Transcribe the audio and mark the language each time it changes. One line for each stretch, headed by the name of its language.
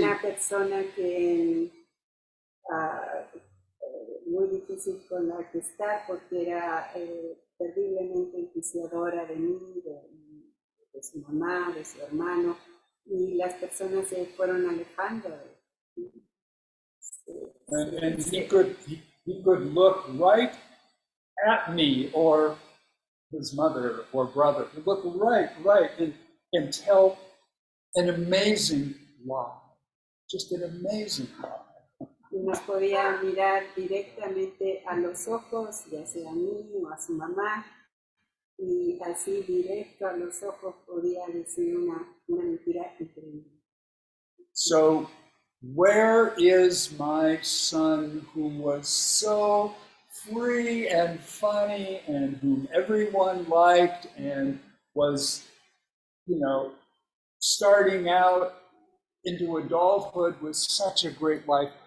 Spanish: una persona que muy difícil con la que estar porque era terriblemente enjuiciadora de mí, de su mamá, de su hermano, y las personas se fueron alejando de
English: And he could look right at me or his mother or brother. He'd look right, and tell an amazing lie, just an amazing lie.
Spanish: Y nos podía mirar directamente a los ojos, ya sea a mí o a su mamá, y así directo a los ojos podía decir una mentira increíble.
English: So, where is my son who was so free and funny and whom everyone liked and was, starting out into adulthood with such a great life?